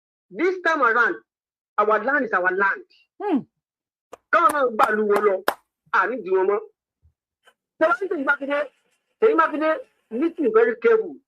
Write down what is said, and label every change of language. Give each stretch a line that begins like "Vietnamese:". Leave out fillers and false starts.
English: This time around, our land is our land.
Yoruba: Káwọn náà gbàlú wọn lọ, àníjì wọn mọ́. Tẹ́lá ní
English: Ṣèyí Mákindé listen very careful.